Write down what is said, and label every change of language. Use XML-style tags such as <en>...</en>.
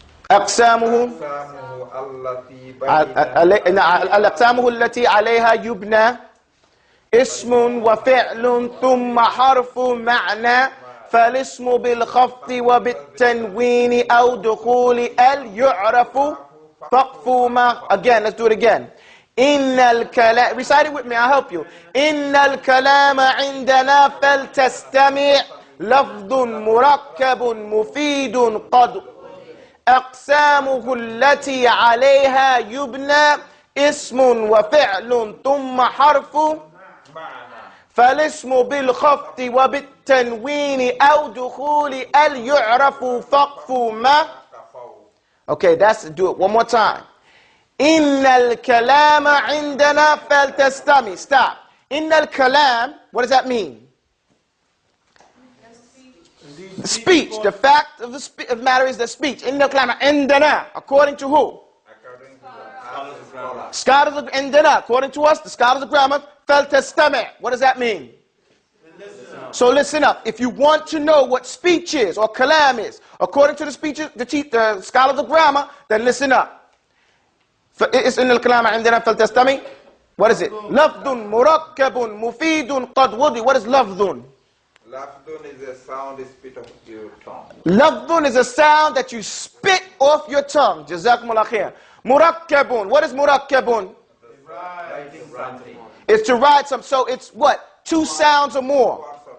<ar>أقسامه التي عليها يبنى اسم وفعل ثم حرف معنى فالاسم بالخفض وبالتنوين أو دخول ال يعرف فقف ما.</ar> <en>Again, let's do it again.</en> <ar>إن الكلام,</ar> <en>recite it with me, I'll help you.</en> <ar>إن الكلام عندنا فلتستمع لفظ مركب مفيد قد أقسامه التي عليها يبنى اسم وفعل ثم حرف فالاسم بالخفض وبالتنوين أو دخول ال يعرف فقف ما.</ar> <en>Okay, do it one more time.</en> <ar>إن الكلام عندنا فلتستمع.</ar> <en>Stop.</en> <ar>إن الكلام,</ar> <en>what does that mean? The speech. The fact of the matter is the speech.</en> <ar>إن الكلام عندنا.</ar> <en>According to who? Scholars of</en> <ar>عندنا.</ar> <en>According to us, the scholars of grammar.</en> <ar>فلتستمع.</ar> <en>What does that mean? So listen up. If you want to know what speech is or kalam is, according to the speeches, the scholars of grammar, then listen up.</en> <ar>إن الكلام عندنا فلتستمع.</ar> <en>What is it?</en> <ar>لفظ مركب مفيد قد وضع.</ar> <en>What is</en> <ar>لفظ?</ar> <en>Lafdun is a sound you spit off your tongue. Lafdun is a sound that you spit off your tongue. Jazakumullah khair. Murakkabun. What is murakkabun? Writing something. It's to write something. So it's what? 2 sounds or more.</en>